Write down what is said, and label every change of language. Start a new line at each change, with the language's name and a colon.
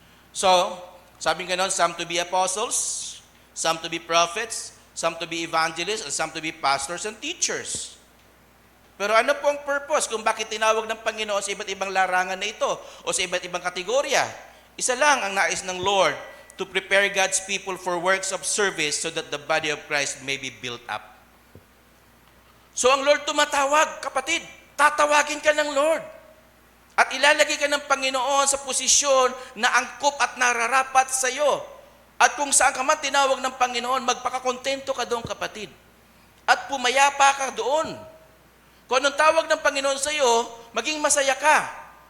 English: So,
Filipino: sabi nga nun,
English: some to be apostles, some to be prophets, some to be evangelists, and some to be pastors and teachers.
Filipino: Pero ano po ang purpose kung bakit tinawag ng Panginoon sa iba't ibang larangan na ito o sa iba't ibang kategorya? Isa lang ang nais ng Lord,
English: to prepare God's people for works of service so that the body of Christ may be built up.
Filipino: So ang Lord tumatawag, kapatid, tatawagin ka ng Lord. At ilalagay ka ng Panginoon sa posisyon na angkop at nararapat sa iyo. At kung saan ka man tinawag ng Panginoon, magpakakontento ka doon, kapatid. At pumayapa ka doon. Kung anong tawag ng Panginoon sa iyo, maging masaya ka.